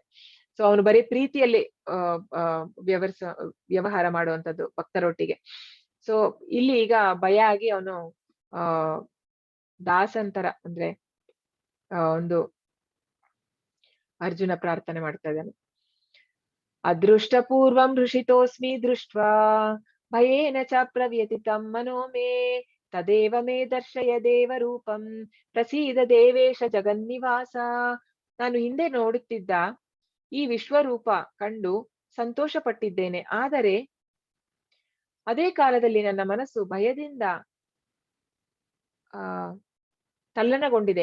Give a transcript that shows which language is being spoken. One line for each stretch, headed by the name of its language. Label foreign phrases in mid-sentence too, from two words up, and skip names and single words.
Kannada: ಸೊ ಅವನು ಬರೀ ಪ್ರೀತಿಯಲ್ಲಿ ವ್ಯವಹಾರ ಮಾಡುವಂತದ್ದು ಭಕ್ತರೊಟ್ಟಿಗೆ. ಸೊ ಇಲ್ಲಿ ಈಗ ಭಯ ಆಗಿ ಅವನು ದಾಸಂತರ ಅಂದ್ರೆ ಒಂದು ಅರ್ಜುನ ಪ್ರಾರ್ಥನೆ ಮಾಡ್ತಾ ಇದ್ದಾನೆ.
Sanskrit: ಅದೃಷ್ಟ ಪೂರ್ವಂ ಹೃಷಿತೋಸ್ಮಿ ದೃಷ್ಟ್ವಾ ಭಯೇನ ಚ ಪ್ರವ್ಯತಿತಂ ಮನೋ ಮೇ ತದೇವ ಮೇ ದರ್ಶಯ ದೇವ ರೂಪಂ ಪ್ರಸೀದ ದೇವೇಶ ಜಗನ್ನಿವಾಸ.
Kannada: ನಾನು ಹಿಂದೆ ನೋಡುತ್ತಿದ್ದ ಈ ವಿಶ್ವರೂಪ ಕಂಡು ಸಂತೋಷ ಪಟ್ಟಿದ್ದೇನೆ, ಆದರೆ ಅದೇ ಕಾಲದಲ್ಲಿ ನನ್ನ ಮನಸ್ಸು ಭಯದಿಂದ ತಲ್ಲಣಗೊಂಡಿದೆ.